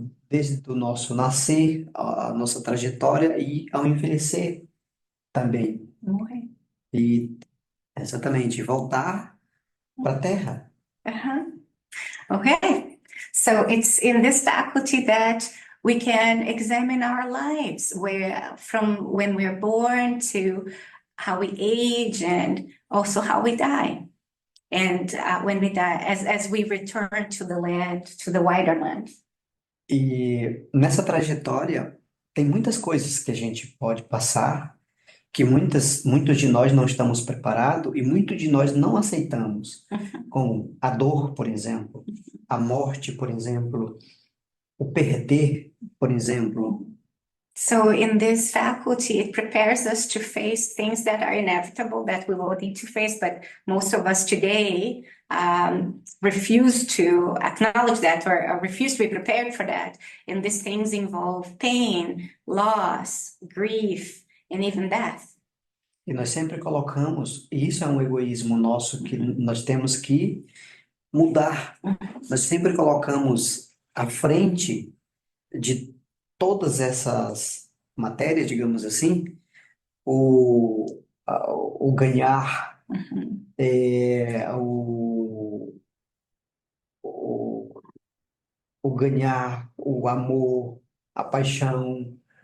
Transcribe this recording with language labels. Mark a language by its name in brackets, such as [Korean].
[Portuguese] Desde o nosso nascer, a nossa trajetória e ao envelhecer também. Morrer. E, exatamente, voltar para a Terra. [English] Okay. So it's in this faculty that we can examine our lives, from when we're born to how we age and also how we die. And when we die, as we return to the land, to the wider land. [Portuguese] E nessa trajetória tem muitas coisas que a gente pode passar, que muitos de nós não estamos preparados e muitos de nós não aceitamos, como a dor, por exemplo, a morte, por exemplo, o perder, por exemplo. [English] So in this faculty, it prepares us to face things that are inevitable, that we will need to face, but most of us today refuse to acknowledge that or refuse to be prepared for that. And these things involve pain, loss, grief, and even death. [Portuguese] E nós sempre colocamos, e isso é um egoísmo nosso que nós temos que mudar. Nós sempre colocamos à frente de todas essas matérias, digamos assim, o ganhar, o ganhar, o amor, a paixão,